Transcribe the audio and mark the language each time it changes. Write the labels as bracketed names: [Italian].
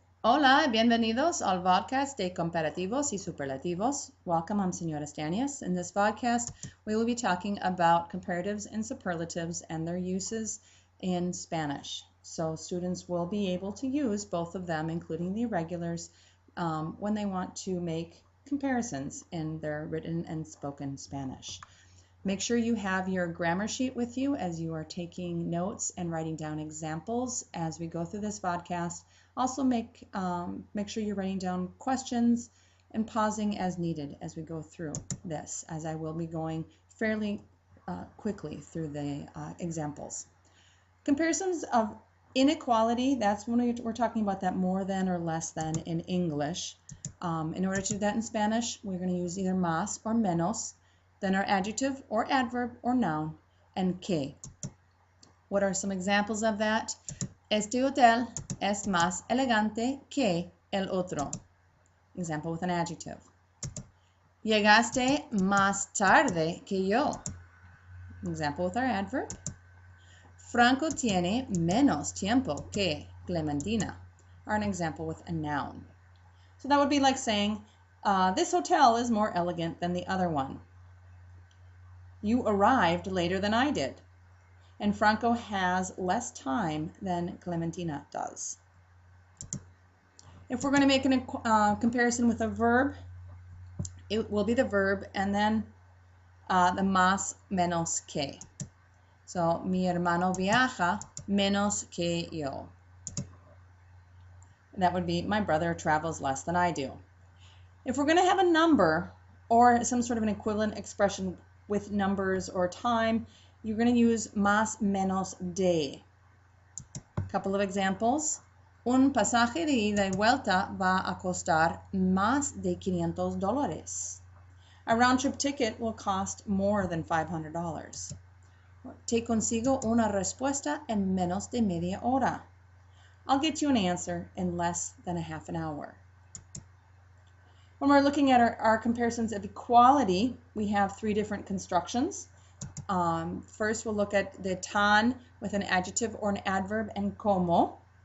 [Spanish] Hola, bienvenidos al Vodcast de Comparativos y Superlativos. [English] Welcome, I'm Senora Stanias. In this vodcast, we will be talking about comparatives and superlatives and their uses in Spanish. So students will be able to use both of them, including the irregulars, when they want to make comparisons in their written and spoken Spanish. Make sure you have your grammar sheet with you as you are taking notes and writing down examples as we go through this podcast. Also make sure you're writing down questions and pausing as needed as we go through this, as I will be going fairly quickly through the examples. Comparisons of inequality, that's when we're talking about that more than or less than in English. In order to do that in Spanish, we're going to use either más or menos, then our adjective or adverb or noun, and que. What are some examples of that? [Spanish] Este hotel es más elegante que el otro. [English] Example with an adjective. [Spanish] Llegaste más tarde que yo. [English] Example with our adverb. [Spanish] Franco tiene menos tiempo que Clementina. [English] Or an example with a noun. So that would be like saying, this hotel is more elegant than the other one. You arrived later than I did. And Franco has less time than Clementina does. If we're going to make a comparison with a verb, it will be the verb and then the más menos que. [Spanish] So, mi hermano viaja menos que yo. [English] That would be my brother travels less than I do. If we're going to have a number or some sort of an equivalent expression with numbers or time, you're going to use más menos de. A couple of examples. [Spanish] Un pasaje de ida y vuelta va a costar más de $500. [English] A round-trip ticket will cost more than $500. [Spanish] Te consigo una respuesta en menos de media hora. [English] I'll get you an answer in less than a half an hour. When we're looking at our comparisons of equality, we have three different constructions. First, we'll look at the tan with an adjective or an adverb and como.